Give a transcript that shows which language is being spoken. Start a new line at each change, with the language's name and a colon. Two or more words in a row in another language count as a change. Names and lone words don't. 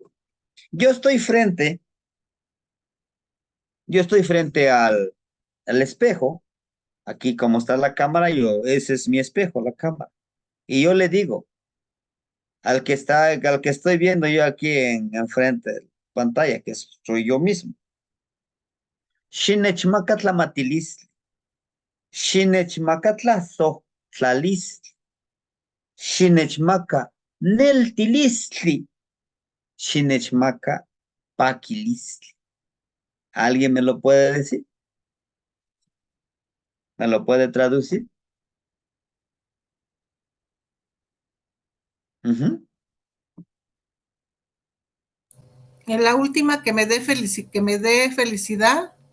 Spanish: Yo estoy frente, yo estoy frente al espejo. Aquí como está la cámara, ese es mi espejo, la cámara. Y yo le digo al que estoy viendo yo aquí enfrente de la pantalla, que soy yo mismo.
Nahuatl languages: Shinechmakatla matilis, Shinechmakatla so tlalis, Shinechmaka Neltilistli. Shinechmaka pakilistli.
Spanish: ¿Alguien me lo puede decir? ¿Me lo puede traducir? Ujú. En la última que me dé felicidad.